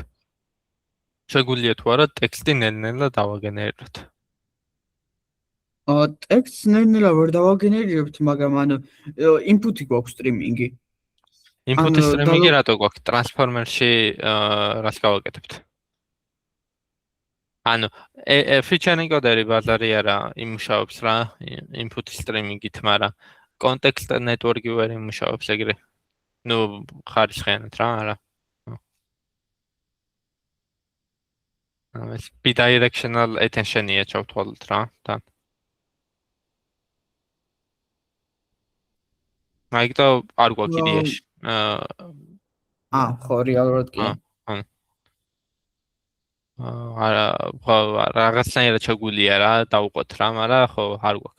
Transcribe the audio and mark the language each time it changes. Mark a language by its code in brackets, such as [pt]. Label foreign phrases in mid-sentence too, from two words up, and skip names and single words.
[ka] შეგვიძლია თუ არა ტექსტი ნელ-ნელა დავაგენერიროთ. ტექსტს ნელ-ნელა ვერ დავაგენერირებთ, მაგრამ ანუ input-ი გვაქვს სტრიმინგი. Input-ი სტრიმინგი რატო გვაქვს? ტრანსფორმერში რას გავაკეთებთ? ანუ [en] feature encoder-ი [ka] ბაზარი არა იმუშავებს რა [en] input streaming-ით, [ka] მაგრამ [en] context network-ი [ka] ვერ იმუშავებს ეგრე. ნუ ხარისხიანად რა, არა. ეს [en] bidirectional attention-ია [ka] ჩავთვალოთ რა, თან. მაგიტო არ გვაქვს იდეაში. ხო, რეალურად კი. რაღაცნაირად შეგვიძლია რა დავუყოთ რა, მაგრამ ხო არ გვაქვს.